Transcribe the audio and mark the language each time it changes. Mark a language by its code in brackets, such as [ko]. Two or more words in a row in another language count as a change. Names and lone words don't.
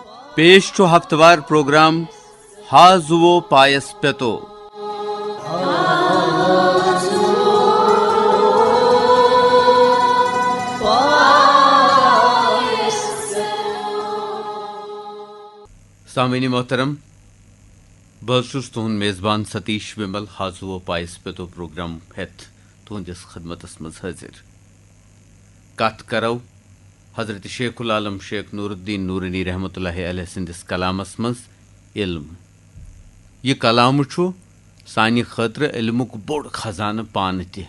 [ks] पेश छु हफ्तवार प्रोग्राम हाजुओ पायस पेतो। सामीन मोहतरम, बह तुहद मेज़बान सतीश विमल हाजुओ पायस पेतो प्रोग्राम हेत तुहदिस खदमतस मज हाजिर। कत करो हजरत शेखुल-आलम शेख नूरुद्दीन नूरनी [ar] رحمة الله عليه [ks] सिंदिस कलामस मज इल्म। यह कलाम छु सानि खतर इल्मुक बोड़ खजान पान तह।